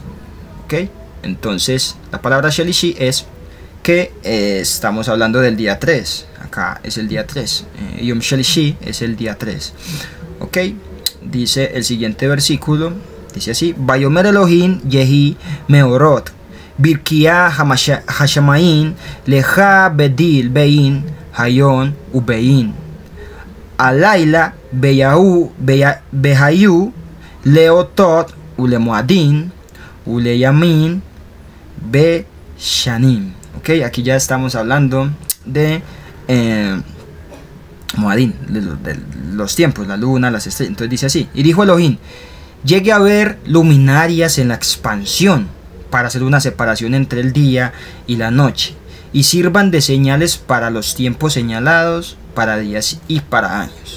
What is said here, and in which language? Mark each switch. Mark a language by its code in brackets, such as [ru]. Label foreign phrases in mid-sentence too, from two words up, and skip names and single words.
[es] Ok, entonces la palabra Shelishi es que estamos hablando del día 3. Acá es el día 3. [he] יום שלישי [es] es el día 3. Ok, dice el siguiente versículo. Dice así: [he] ויאמר אלהים יהי מארת ברקיע השמים לה בדיל בין היום ובין הלילה בהיו לאתת ולמועדים ולימים בשנים. [es] Ok, aquí ya estamos hablando de Moadín, de los tiempos, la luna, las estrellas. Entonces dice así: y dijo Elohim: llegue a ver luminarias en la expansión para hacer una separación entre el día y la noche, y sirvan de señales para los tiempos señalados, para días y para años.